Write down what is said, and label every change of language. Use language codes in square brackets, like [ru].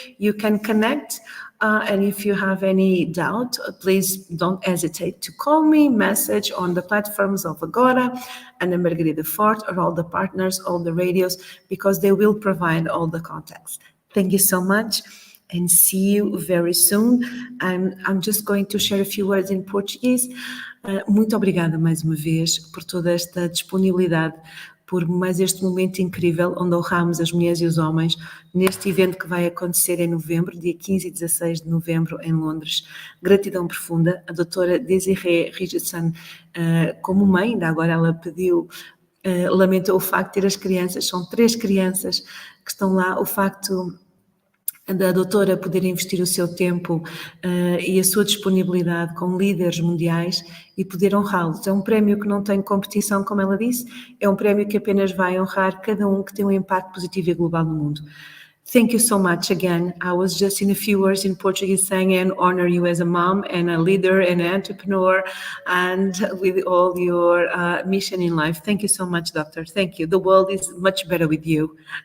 [en] You can connect. And if you have any doubt, please don't hesitate to call me, message on the platforms of Agora and the Margarida Forte or all the partners, all the radios, because they will provide all the contacts. Thank you so much and see you very soon. I'm just going to share a few words in Portuguese. [pt] Muito obrigada mais uma vez por toda esta disponibilidade, por mais este momento incrível onde honramos as mulheres e os homens neste evento que vai acontecer em novembro, dia 15 e 16 de novembro em Londres. Gratidão profunda. A doutora Desziree Richardson, como mãe, ainda agora ela pediu, lamentou o facto de ter as crianças, são 3 crianças que estão lá, o facto da doutora poder investir o seu tempo e a sua disponibilidade com líderes mundiais e poder honrá-los. É um prémio que não tem competição, como ela disse, é um prémio que apenas vai honrar cada um que tem um impacto positivo e global no mundo. [en] Thank you so much again. I was just in a few words in Portuguese saying and honor you as a mom and a leader and an entrepreneur and with all your mission in life. Thank you so much, doctor. Thank you. The world is much better with you.